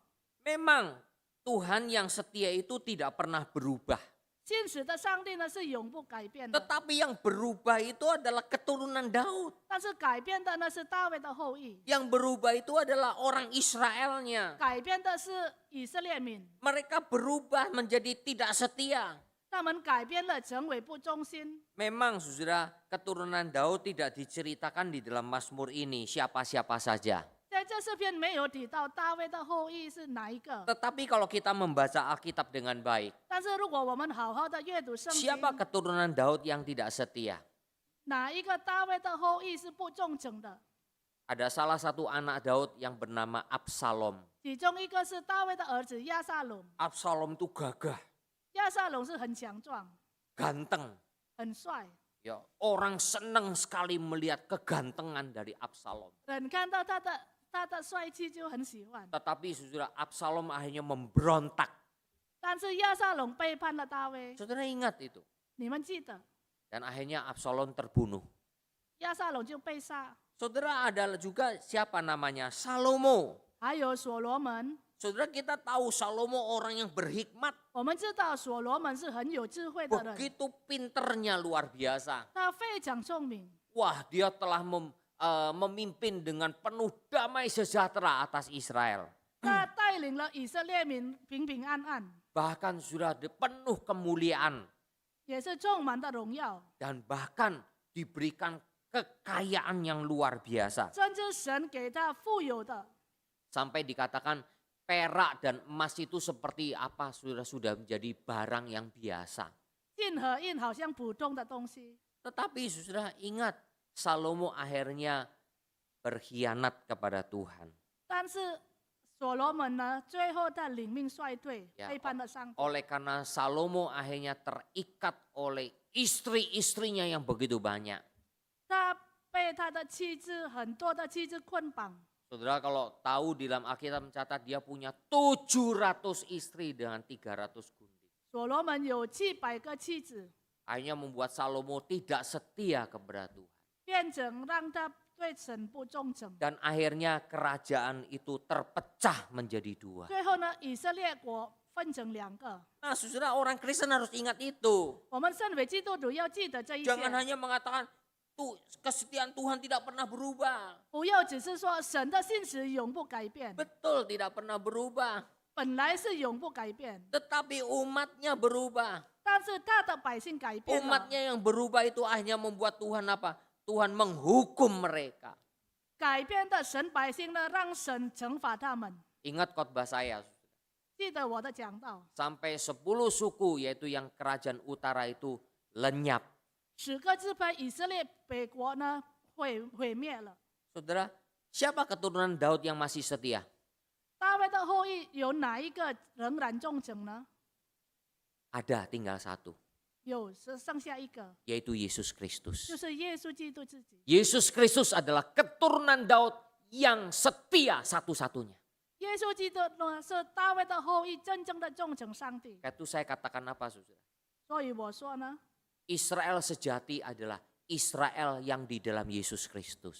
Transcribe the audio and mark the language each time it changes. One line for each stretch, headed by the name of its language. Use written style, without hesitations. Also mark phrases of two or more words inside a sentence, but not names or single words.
Indonesian: Memang Tuhan yang setia itu tidak pernah berubah.
Chinese: 信使的上帝呢是永不改变的，
Indonesian: Tetapi yang berubah itu adalah keturunan Daud.
Chinese: 但是改变的呢是大卫的后裔，
Indonesian: Yang berubah itu adalah orang Israelnya.
Chinese: 改变的是以色列民，
Indonesian: Mereka berubah menjadi tidak setia.
Chinese: 他们改变了，成为不忠心。
Indonesian: Memang saudara, keturunan Daud tidak diceritakan di dalam Mazmur ini siapa-siapa saja.
Chinese: 在这四篇没有提到大卫的后裔是哪一个，
Indonesian: Tetapi kalau kita membaca Alkitab dengan baik,
Chinese: 但是如果我们好好的阅读圣经，
Indonesian: siapa keturunan Daud yang tidak setia?
Chinese: 哪一个大卫的后裔是不忠诚的？
Indonesian: Ada salah satu anak Daud yang bernama Absalom.
Chinese: 其中一个是大卫的儿子亚撒龙，
Indonesian: Absalom itu gagah,
Chinese: 亚撒龙是很强壮、
Indonesian: ganteng.
Chinese: 很帅，
Indonesian: Ya, orang senang sekali melihat kegantengan dari Absalom.
Chinese: 人看到他的帅气就很喜欢。
Indonesian: Tetapi saudara, Absalom akhirnya memberontak.
Chinese: 但是亚撒龙背叛了大卫，
Indonesian: Saudara ingat itu.
Chinese: 你们记得，
Indonesian: Dan akhirnya Absalom terbunuh.
Chinese: 亚撒龙就被杀。
Indonesian: Saudara, ada juga siapa namanya? Salomo.
Chinese: 还有所罗门，
Indonesian: Saudara, kita tahu Salomo orang yang berhikmat.
Chinese: 我们知道所罗门是很有智慧的人，
Indonesian: Begitu pinternya luar biasa.
Chinese: 他非常聪明，
Indonesian: Wah, dia telah memimpin dengan penuh damai sejahtera atas Israel.
Chinese: 他带领了以色列民平平安安，
Indonesian: Bahkan sudah penuh kemuliaan.
Chinese: 也是充满的荣耀，
Indonesian: Dan bahkan diberikan kekayaan yang luar biasa.
Chinese: 甚至神给他富有的，
Indonesian: Sampai dikatakan perak dan emas itu seperti apa, sudah menjadi barang yang biasa.
Chinese: 金和银好像普通的东西。
Indonesian: Tetapi saudara ingat, Salomo akhirnya berkhianat kepada Tuhan.
Chinese: 但是所罗门呢，最后他领命衰退，
Indonesian: Ya,
Chinese: 背叛了上帝。
Indonesian: Oleh karena Salomo akhirnya terikat oleh istri-istrinya yang begitu banyak.
Chinese: 他被他的妻子很多的妻子捆绑，
Indonesian: Saudara kalau tahu di dalam Alkitab mencatat dia punya 700 istri dengan 300 gunting.
Chinese: 所罗门有700个妻子，
Indonesian: Akhirnya membuat Salomo tidak setia kepada Tuhan.
Chinese: 变成让他对神不忠诚。
Indonesian: Dan akhirnya kerajaan itu terpecah menjadi dua.
Chinese: 最后呢，以色列国分成2个。
Indonesian: Nah saudara orang Kristen harus ingat itu.
Chinese: 我们身为基督徒要记得这一
Indonesian: Jangan
Chinese: 切，
Indonesian: hanya mengatakan tuh kesetiaan Tuhan tidak pernah berubah.
Chinese: 不要只是说神的信实永不改变，
Indonesian: Betul tidak pernah berubah.
Chinese: 本来是永不改变，
Indonesian: Tetapi umatnya berubah.
Chinese: 但是他的百姓改变了。
Indonesian: Umatnya yang berubah itu akhirnya membuat Tuhan apa? Tuhan menghukum mereka.
Chinese: 改变的神百姓呢，让神惩罚他们。
Indonesian: Ingat khotbah saya.
Chinese: 记得我的讲道，
Indonesian: Sampai 10 suku yaitu yang kerajaan utara itu lenyap.
Chinese: 10 个支派以色列北国呢毁灭了。
Indonesian: Saudara, siapa keturunan Daud yang masih setia?
Chinese: 大卫的后裔有哪一个仍然忠诚呢？
Indonesian: Ada, tinggal satu.
Chinese: 有，剩下一个，
Indonesian: Yaitu Yesus Kristus.
Chinese: 就是耶稣基督自己。
Indonesian: Yesus Kristus adalah keturunan Daud yang setia satu-satunya.
Chinese: 耶稣基督呢是大卫的后裔，真正的忠诚上帝。
Indonesian: Itu saya katakan apa saudara?
Chinese: 所以我说呢，
Indonesian: Israel sejati adalah Israel yang di dalam Yesus Kristus.